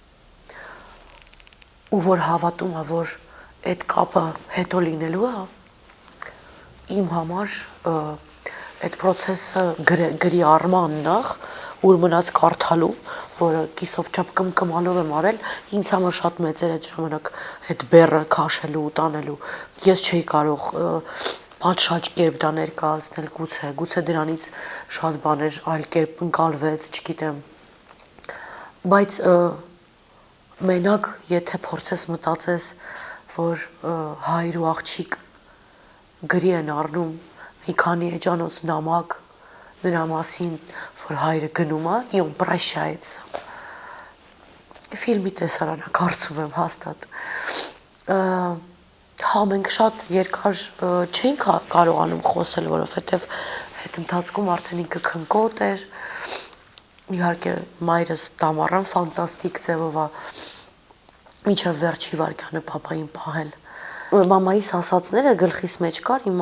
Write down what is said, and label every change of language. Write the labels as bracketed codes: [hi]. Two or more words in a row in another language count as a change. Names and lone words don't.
[hy] ու որ հավատում է, որ այդ կապը հետո լինելու է, իմ համար այդ process-ը գրի առման նախ, ուր մնաց կարդալու, որը կիսով չափ կմկմալով եմ արել, ինձ համար շատ մեծ էր այդ ժամանակ այդ բեռը քաշելու ու տանելու, ես չէի կարող պատշաճ կերպ դա ներկայացնել գուցե դրանից շատ բաներ այլ կերպ ընկալվեց, չգիտեմ, Բայց մենակ եթե փորձես մտածես, որ հայր ու աղջիկ գրի են առնում մի քանի էջանոց նամակ նրա մասին, որ հայրը գնում է, [ru] и он прощается։ [hy] Ֆիլմի տեսարանը կարծում եմ հաստատ։ Հա մենք շատ երկար չենք կարողանում խոսել, որովհետև այդ ընթացքում արդեն ինքը քնկոտ էր։ Իհարկե մայրս դամառան ֆանտաստիկ ձևով է մինչև վերջի վարկյանը papayin պահել։ Մամայիս ասածները գլխիս մեջ կար, իմ